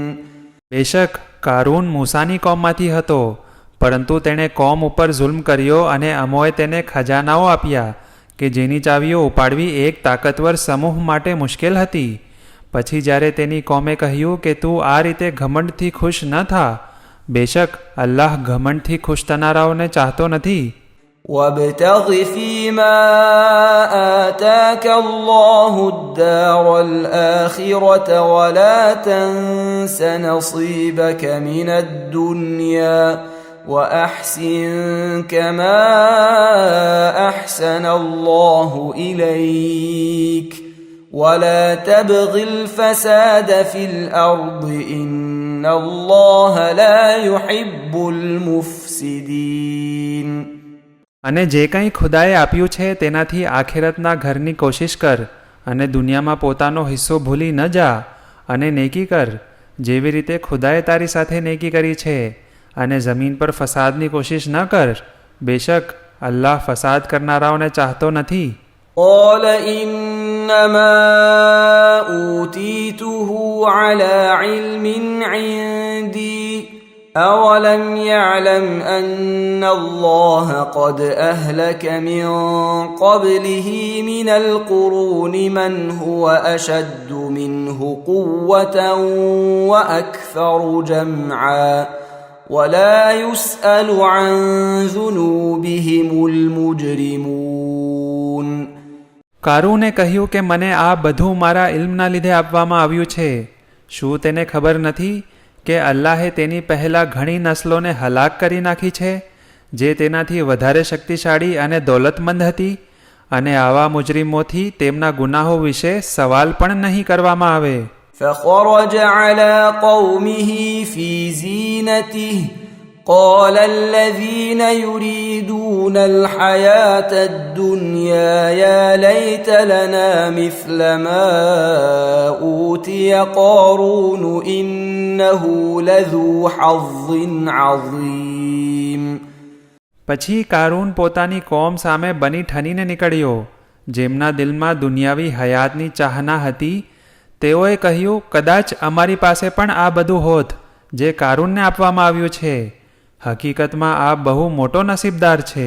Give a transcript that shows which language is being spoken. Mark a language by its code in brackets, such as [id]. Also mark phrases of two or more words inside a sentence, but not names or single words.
[gu] બેશક કારૂન મૂસાની કોમમાંથી હતો, પરંતુ તેણે કોમ ઉપર જુલ્મ કર્યો અને અમોએ તેને ખજાનાઓ આપ્યા કે જેની ચાવીઓ ઉપાડવી એક તાકતવર સમૂહ માટે મુશ્કેલ હતી. પછી જ્યારે તેની કોમે કહ્યું કે તું આ રીતે ઘમંડથી ખુશ ન થા, બેશક અલ્લાહ ઘમંડથી ખુશ થનારાઓને ચાહતો નથી. [ar] وابتغ فيما آتاك الله الدار الآخرة ولا تنس نصيبك من الدنيا وأحسن كما أحسن الله إليك ولا تبغ الفساد في الأرض إن الله لا يحب المفسدين. [gu] અને જે કંઈ ખુદાએ આપ્યું છે તેનાથી આખિરતના ઘરની કોશિશ કર અને દુનિયામાં પોતાનો હિસ્સો ભૂલી ન જા અને નેકી કર જેવી રીતે ખુદાએ તારી સાથે નેકી કરી છે, અને જમીન પર ફસાદની કોશિશ ન કર, બેશક અલ્લાહ ફસાદ કરનારાઓને ચાહતો નથી. [ar] قال إنما أوتيته على علم عندي أولم يعلم أن الله قد أهلك من قبله من القرون من هو أشد منه قوة وأكثر جمعا ولا يسأل عن ذنوبهم المجرمون. [gu] કારૂને કહ્યું કે મને આ બધું મારા ઇલ્મના લીધે આપવામાં આવ્યું છે. શું તેને ખબર નથી કે અલ્લાહે તેની પહેલાં ઘણી નસ્લોને હલાક કરી નાખી છે જે તેનાથી વધારે શક્તિશાળી અને દૌલતમંદ હતી, અને આવા મુજરીમોથી તેમના ગુનાહો વિશે સવાલ પણ નહીં કરવામાં આવે. [ar] فخرج على قومه في زينته قال الذين يريدون الحياة الدنيا يا ليت لنا مثل ما أوتي قارون إنه لذو حظ عظيم. [gu] પછી કારૂન પોતાની કોમ સામે બની ઠનીને નીકળ્યો, જેમના દિલમાં દુનિયાવી હયાતની ચાહના હતી. તેઓએ કહ્યું, કદાચ અમારી પાસે પણ આ બધું હોત જે કારૂનને આપવામાં આવ્યું છે. હકીકતમાં આ બહુ મોટો નસીબદાર છે.